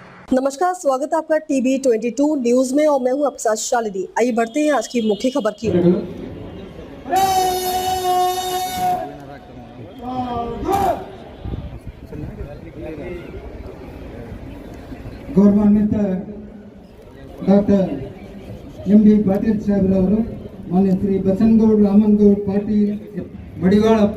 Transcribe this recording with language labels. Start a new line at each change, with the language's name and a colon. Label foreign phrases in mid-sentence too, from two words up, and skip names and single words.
Hindi: नमस्कार, स्वागत है आपका टीवी 22 न्यूज में और मैं हूं आपके साथ शालिनी। आइए बढ़ते हैं आज की मुख्य खबर की।
Kannada: ಗೌರವಾನ್ವಿತ ಡಾಕ್ಟರ್ ಎಂ.ಬಿ. ಪಾಟೀಲ್ ಸಾಹೇಬ್ರವರು, ಮಾನ್ಯ ಶ್ರೀ ಬಸನಗೌಡ ರಾಮನಗೌಡ ಪಾಟೀಲ್, ಮಡಿವಾಳಪ್ಪ